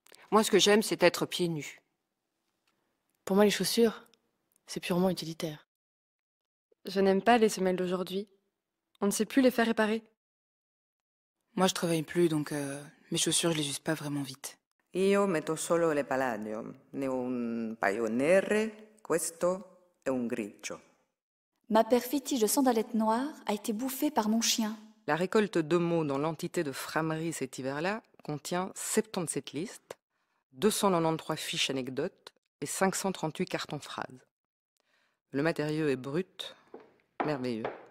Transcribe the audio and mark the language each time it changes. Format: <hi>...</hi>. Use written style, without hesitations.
<fr>Moi, ce que j'aime, c'est être pieds nus. Pour moi, les chaussures, c'est purement utilitaire. Je n'aime pas les semelles d'aujourd'hui. On ne sait plus les faire réparer. Moi, je travaille plus, donc mes chaussures, je les use pas vraiment vite.</fr> <it>Io metto solo le palladium, ne ho un paio nere, questo è un grigio.</it> <fr>Ma paire fétiche de sandalettes noires a été bouffée par mon chien. La récolte de mots dans l'entité de Framerie cet hiver-là contient 77 listes, 293 fiches anecdotes et 538 cartons phrases. Le matériau est brut, merveilleux.</fr>